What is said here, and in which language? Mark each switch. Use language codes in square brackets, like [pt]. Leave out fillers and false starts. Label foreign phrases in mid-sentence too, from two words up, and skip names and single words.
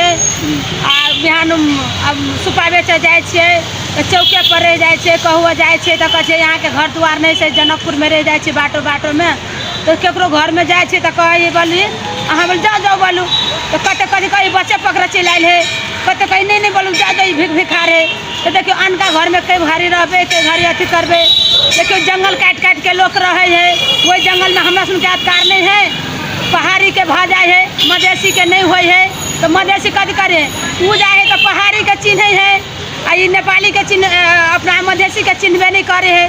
[mai] आ बिहान अब सुपा बेचऽ जाइ छियै, तऽ चौके पर रह जाइ छियै, कहुआ जाइ छियै तऽ कहै छै यहाँ के घर दुआर नहीं छै, जनकपुर में रह जाइ छियै बाटो में। तो केकरो घर में जाइ छियै तऽ कहै बोली अहाँ बोल जाओ बोलू, तो कते कहीं बच्चे पकड़ चलि आयल है, कते कहीं नहीं बोलू जाओ भिखार है। तो देखियो अनका घर में कई घड़ी रहबे, कई घड़ी अथी करबे। देखियो जंगल काट के लोग रहे है, वही जंगल में हमरा सुन के अधिकार नहीं है। पहाड़ी के भा जाए है, मधेसी के नहीं होए है, तो मधेसी कथी करे? ऊ जाए है तो पहाड़ी के चिन्ह है, आ ई नेपाली के चिन्ह अपना मधेसी के चिन्हबे नहीं करे है।